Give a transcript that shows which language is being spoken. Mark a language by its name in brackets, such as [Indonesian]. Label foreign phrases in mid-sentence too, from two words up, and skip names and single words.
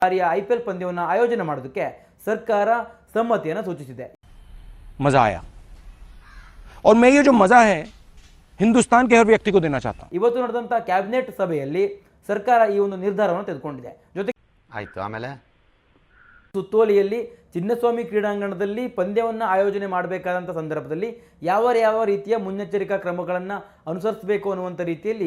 [Kannada] ಐಪಿಎಲ್ ಪಂದ್ಯವನ್ನು ಆಯೋಜನೆ ಮಾಡೋದಕ್ಕೆ ಸರ್ಕಾರ ಸಮ್ಮತಿಯನ್ನು ಸೂಚಿಸಿದೆ. [Hindi] मजा आया और मैं ये जो मजा है हिंदुस्तान के हर व्यक्ति को देना चाहता हूं. [Kannada] ಇವತ್ತು ನಡೆದಂತ ಕ್ಯಾಬಿನೆಟ್ ಸಭೆಯಲ್ಲಿ ಸರ್ಕಾರ ಈ ಒಂದು ನಿರ್ಧಾರವನ್ನು ತೆಗೆದುಕೊಂಡಿದೆ. ಜೊತೆಗೆ ಆಯ್ತು, ಆಮೇಲೆ ಸುತ್ತೋಲೆಯಲ್ಲಿ ಚಿನ್ನಸ್ವಾಮಿ ಕ್ರೀಡಾಂಗಣದಲ್ಲಿ ಪಂದ್ಯವನ್ನು ಆಯೋಜನೆ ಮಾಡಬೇಕಾದಂಥ ಸಂದರ್ಭದಲ್ಲಿ ಯಾವ ರೀತಿಯ ಮುನ್ನೆಚ್ಚರಿಕಾ ಕ್ರಮಗಳನ್ನು ಅನುಸರಿಸಬೇಕು ಅನ್ನುವಂಥ ರೀತಿಯಲ್ಲಿ